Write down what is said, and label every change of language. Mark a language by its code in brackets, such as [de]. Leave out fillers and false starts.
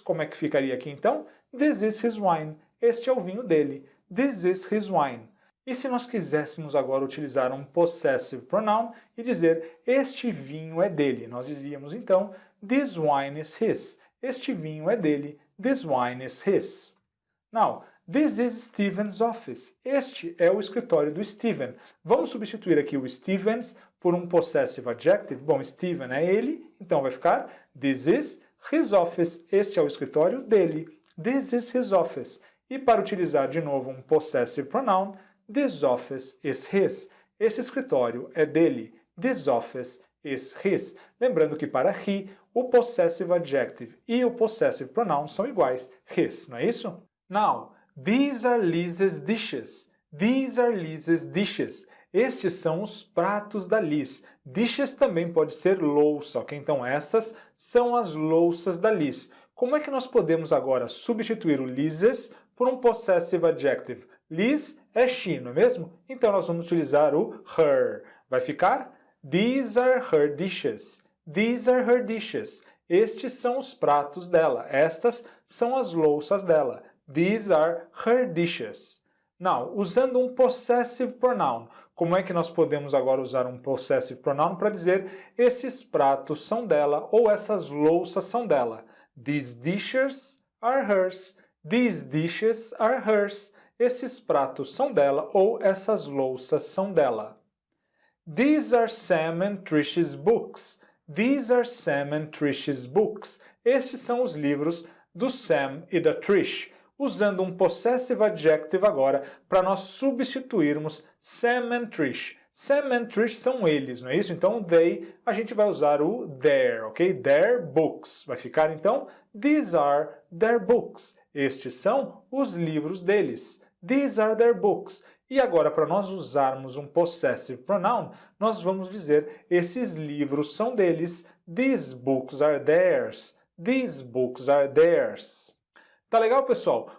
[pt] Como é que ficaria aqui então? [en] This is his wine. [pt] Este é o vinho dele. [en] This is his wine. [pt] E se nós quiséssemos agora utilizar um possessive pronoun e dizer este vinho é dele, nós diríamos então [en] this wine is his. [pt] Este vinho é dele. [en] This wine is his. Now, this is Stephen's office. [pt] Este é o escritório do Stephen. Vamos substituir aqui o Stephen's por um possessive adjective. Bom, Stephen é ele, então vai ficar this is his office. Este é o escritório dele. [en] This is his office. [pt] E para utilizar de novo um [en] possessive pronoun, this office is his. [pt] Esse escritório é dele. [en] This office is his. [pt] Lembrando que para he, o possessive adjective e o possessive pronoun são iguais. His, não é isso? [en] Now, these are Liz's dishes. These are Liz's dishes. [pt] Estes são os pratos da Liz. Dishes também pode ser louça, ok? Então essas são as louças da Liz. Como é que nós podemos agora substituir o Liz's por um possessive adjective? Liz é she, não é mesmo? Então nós vamos utilizar o her. Vai ficar [en] these are her dishes. These are her dishes. [pt] Estes são os pratos dela. Estas são as louças dela. [en] These are her dishes. [pt] Now, usando um possessive pronoun, como é que nós podemos agora usar um possessive pronoun para dizer esses pratos são dela ou essas louças são dela? [en] These dishes are hers. These dishes are hers. [pt] Esses pratos são dela ou essas louças são dela. [en] These are Sam and Trish's books. These are Sam and Trish's books. [pt] Estes são os livros do Sam e da Trish. Usando um possessive adjective agora para nós substituirmos Sam and Trish. Sam and Trish são eles, não é isso? Então, they, a gente vai usar o their, ok? [en] Their books. [pt] Vai ficar, então, [en] these are their books. [pt] Estes são os livros deles. [en] These are their books. [pt] E agora, para nós usarmos um possessive pronoun, nós vamos dizer esses livros são deles. [en] These books are theirs. These books are theirs. [pt] Tá legal, pessoal?